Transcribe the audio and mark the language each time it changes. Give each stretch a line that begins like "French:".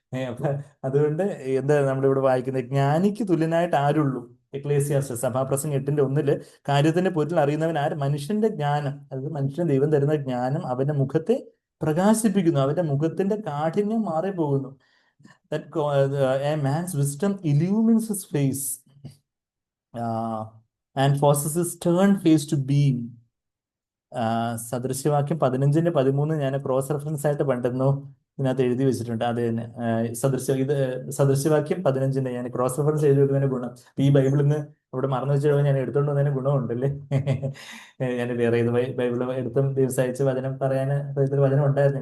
Malayalam: അപ്പൊ അതുകൊണ്ട് എന്താ നമ്മളിവിടെ വായിക്കുന്നത്? ജ്ഞാനിക്ക് തുല്യനായിട്ട് ആരുള്ളൂ? എക്ലേസിയാസ് സഭാപ്രസംഗം 8:1 കാര്യത്തിന്റെ പൊരുൾ അറിയുന്നവൻ ആര്? മനുഷ്യന്റെ ജ്ഞാനം, അതായത് മനുഷ്യന് ദൈവം തരുന്ന ജ്ഞാനം അവന്റെ മുഖത്തെ പ്രകാശിപ്പിക്കുന്നു, അവന്റെ മുഖത്തിന്റെ കാഠിന്യം മാറിപ്പോകുന്നു.
English: A man's wisdom illumines his face and causes his stern face to beam.
Malayalam: സദൃശ്യവാക്യം 15:13 ഞാൻ ക്രോസ് റെഫറൻസ് ആയിട്ട് പണ്ടെന്നോ ഇതിനകത്ത് എഴുതി വെച്ചിട്ടുണ്ട്. അത് തന്നെ സദൃശ്യവാക്യം 15 ഞാൻ ക്രോസ് റെഫറൻസ് എഴുതി വെക്കുന്നതിന് ഗുണം. ഈ ബൈബിളിൽ നിന്ന് അവിടെ മറന്നു വെച്ച് കഴിഞ്ഞാൽ ഞാൻ എടുത്തോണ്ട് വന്നതിന് ഗുണമുണ്ടല്ലേ. ഞാൻ വേറെ ഏത് ബൈബിൾ എടുത്തും ദിവസം അയച്ച് വചനം പറയാൻ വചനം ഉണ്ടായിരുന്നു.